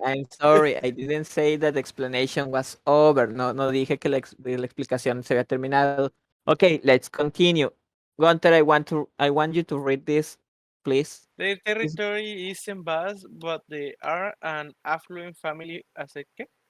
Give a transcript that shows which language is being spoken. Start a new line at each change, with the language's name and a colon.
English: I'm sorry, I didn't say that the explanation was over.
Spanish: No dije que la explicación se había terminado.
English: Okay, let's continue. Gunter, I want you to read this, please. Their territory is vast, but they are an affluent family as a ¿qué?